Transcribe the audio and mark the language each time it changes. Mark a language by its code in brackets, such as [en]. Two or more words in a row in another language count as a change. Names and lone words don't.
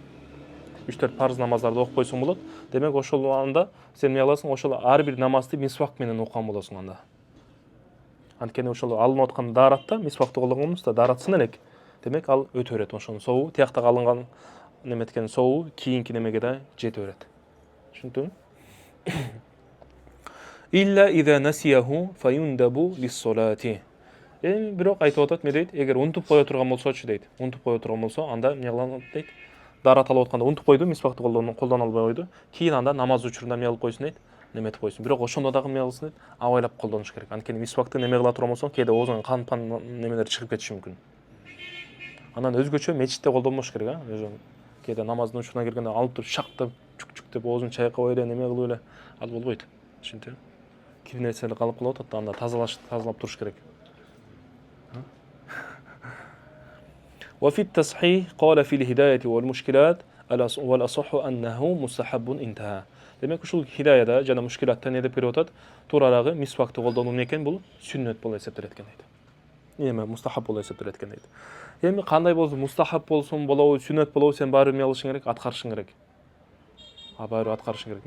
[ky] 3-4 парыз намаздарды окуп койсоң болот. Демек, ошол анда сен эмне кыласың? Ошол ар бир намазды мисвак менен окуган болосуң анда. Анткени ошол алынып аткан даратта мисвакты колдонгонбузда даратсын элек. Демек, ал өтө берет ошонун сообу, тияктагы алынган неметкен сообу кийинки немеге да жете берет. Түшүндүңбү? [ar] إلا إذا نسيه فيندب للصلاة. [ky] Бирок айтып атат, эмне дейт? Эгер унутуп кое турган болсочу дейт. Унутуп кое турган болсо, анда эмне кылат дейт? Дарат алып атканда унутуп койду, мисвакты колдоно албай койду. Кийин анда намаз учурунда эмне кылып койсун дейт? Неметип койсун. Бирок ошондо дагы эмне кылсын дейт? Абайлап колдонуш керек. Анткени мисвакты неме кыла турган болсоң, кээде оозуңан кан немелер чыгып кетиши мүмкүн. Анан өзгөчө мечитте колдонбош керек, Кээде намаздын учуруна келгенде алып туруп шактап, чук деп оозун чайкап эле, неме кылып эле, ал болбойт. Түшүндүңбү? Кир нерселер калып калып атат, анда тазалап туруш керек. [ar] وفي التصحيح قال في الهداية والمشكلات والأصح أنه مستحب انتهى. [ky] Демек, ушул хидаяда жана мушкилатта не деп берип атат? Туурарагы мисвакты колдонуу эмне экен? Бул сүннөт болуп эсептелет экен дейт. Эме мустахаб болуп эсептелет экен дейт. Эми кандай болсо, мустахаб болсун болобу, сүннөт болобу, сен баары эмне кылышың керек? Аткарышың керек. Баары аткарышың керек.